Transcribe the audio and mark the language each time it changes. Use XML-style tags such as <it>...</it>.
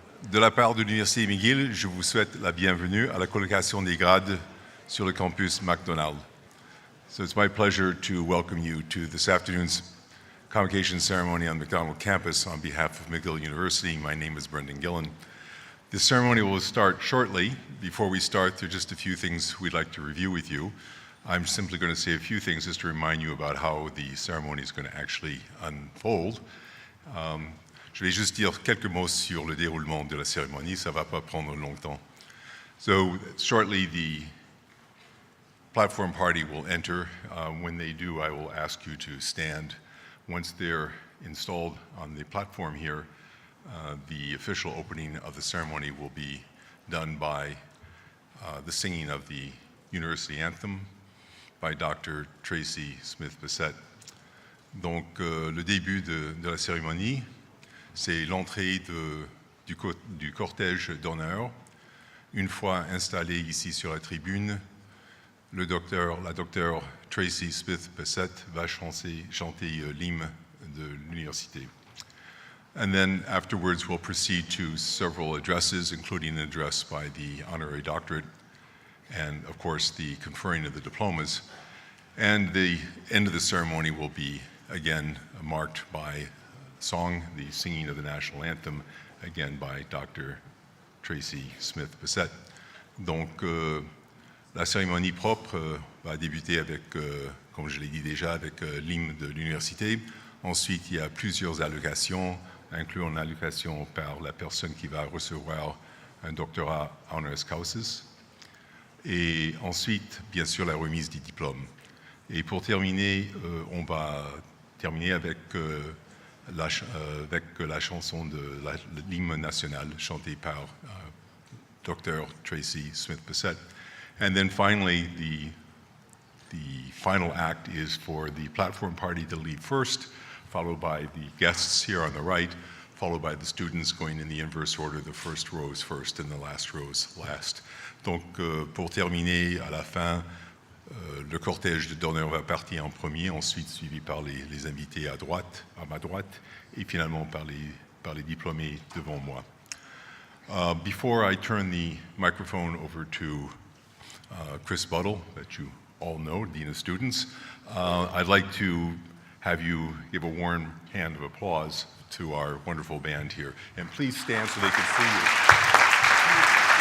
<fr>De la part de l'Université McGill, je vous souhaite la bienvenue à la colocation des grades sur le campus MacDonald.</fr> <en>So it's my pleasure to welcome you to this afternoon's convocation ceremony on MacDonald campus on behalf of McGill University. My name is Brendan Gillen. This ceremony will start shortly. Before we start, there are just a few things we'd like to review with you. I'm simply going to say a few things just to remind you about how the ceremony is going to actually unfold.</en> <fr>Je vais juste dire quelques mots sur le déroulement de la cérémonie, ça ne va pas prendre longtemps.</fr> <en>So shortly the platform party will enter. When they do, I will ask you to stand. Once they're installed on the platform here, the official opening of the ceremony will be done by the singing of the University Anthem by Dr. Tracy Smith-Bissett.</en> <fr>Donc le début de la cérémonie, c'est l'entrée du cortège d'honneur. Une fois installé ici sur la tribune, la docteure Tracy Smith-Bissett va chanter l'hymne de l'université.</fr> <en>And then afterwards we'll proceed to several addresses, including an address by the honorary doctorate and of course the conferring of the diplomas. And the end of the ceremony will be again marked by song, the singing of the national anthem, again by Dr. Tracy Smith-Bissett.</en> <fr>Donc, la cérémonie propre va débuter avec, comme je l'ai dit déjà, avec l'hymne de l'université. Ensuite, il y a plusieurs allocations, incluant l'allocation par la personne qui va recevoir un doctorat honoris causa. Et ensuite, bien sûr, la remise des diplômes. Et pour terminer, on va terminer avec la chanson de l'hymne national chantée par Dr. Tracy Smith-Bissett.</fr> <en>And then finally, the final act is for the platform party to lead first, followed by the guests here on the right, followed by the students going in the inverse order, the first rows first and the last rows last.</en> <fr>Donc, pour terminer, à la fin, le cortège d'honneur va partir en premier, ensuite suivi par les invités à ma droite, et finalement par les diplômés devant moi.</fr> <en>Before I turn the microphone over to Chris Buttle, that you all know, Dean of Students, I'd like to have you give a warm hand of applause to our wonderful band here. And please stand so they can see you.</en>